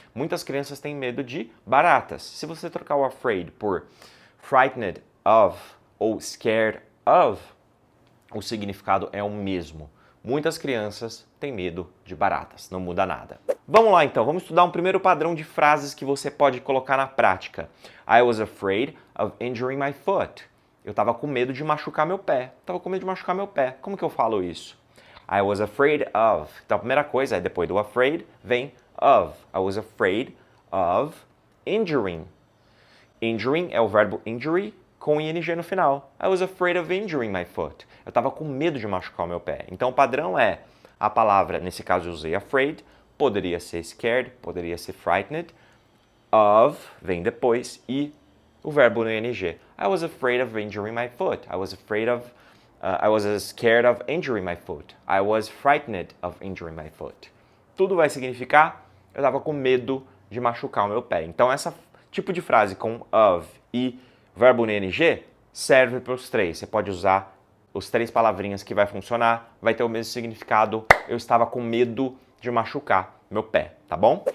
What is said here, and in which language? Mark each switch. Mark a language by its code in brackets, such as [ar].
[pt] Muitas crianças têm medo de baratas. Se você trocar o afraid por frightened of ou scared of, o significado é o mesmo. Muitas crianças têm medo de baratas, não muda nada. Vamos lá então, vamos estudar um primeiro padrão de frases que você pode colocar na prática. [en] I was afraid of injuring my foot. [pt] Eu estava com medo de machucar meu pé. Como que eu falo isso? [en] I was afraid of. [pt] Então a primeira coisa é depois do afraid vem of. [en] I was afraid of injuring. Injuring [pt] é o verbo injury com ing no final. [en] I was afraid of injuring my foot. [pt] Eu estava com medo de machucar o meu pé. Então o padrão é a palavra, nesse caso eu usei afraid, poderia ser scared, poderia ser frightened, of vem depois e o verbo no ing. [en] I was afraid of injuring my foot. I was scared of injuring my foot. I was frightened of injuring my foot. [pt] Tudo vai significar eu estava com medo de machucar o meu pé. Então esse tipo de frase com of e verbo no ing serve para os 3. Você pode usar os 3 palavrinhas que vai funcionar, vai ter o mesmo significado. Eu estava com medo de machucar meu pé, tá bom?